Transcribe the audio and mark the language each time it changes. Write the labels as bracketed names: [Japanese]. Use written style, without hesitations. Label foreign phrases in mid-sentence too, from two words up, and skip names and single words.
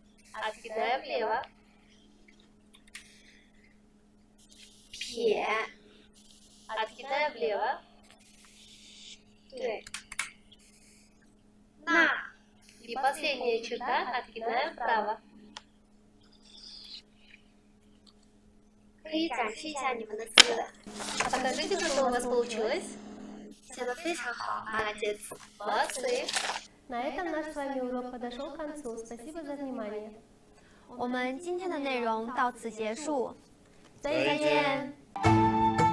[Russian] Откидная влево. [Chinese] 铁。 [Russian] Откидная влево. [Chinese] 对。那 [Russian] И последняя черта, откидная вправо. [Chinese] 可以展示一下你们的字， [Russian] Покажите, что у вас получилось. [Chinese] 写的非常好 ，молодец。 [Russian] Молодцы. На этом наш с вами урок подошел к концу. Спасибо за внимание. [Chinese] 我们今天的内容到此结束，再见。再见。